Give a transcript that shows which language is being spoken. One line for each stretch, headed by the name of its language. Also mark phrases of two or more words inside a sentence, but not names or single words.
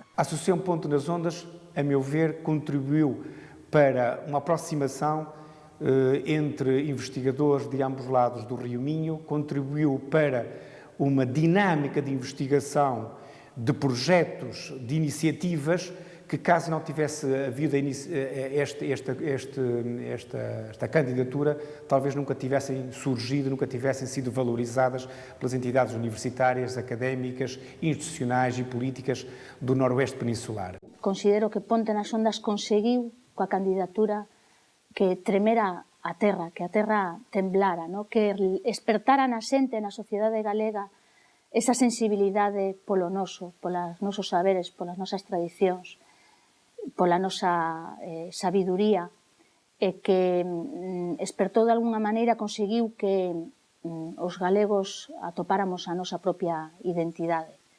Portuguese: A Associação Ponte nas Ondas, a meu ver, contribuiu para uma aproximação entre investigadores de ambos lados do Rio Minho, contribuiu para uma dinâmica de investigação de projetos, de iniciativas, que caso não tivesse havido esta candidatura, talvez nunca tivessem surgido, nunca tivessem sido valorizadas pelas entidades universitárias, académicas, institucionais e políticas do Noroeste Peninsular.
Galician: Considero que Ponte nas Ondas conseguiu, coa candidatura, que tremera a terra, que a terra temblara, no? Que espertara na xente, na sociedade galega, esa sensibilidade polo noso, polos nosos saberes, polas nosas tradicións, pola nosa sabiduría, e que espertou de alguna maneira, conseguiu que os galegos atopáramos a nosa propia identidade.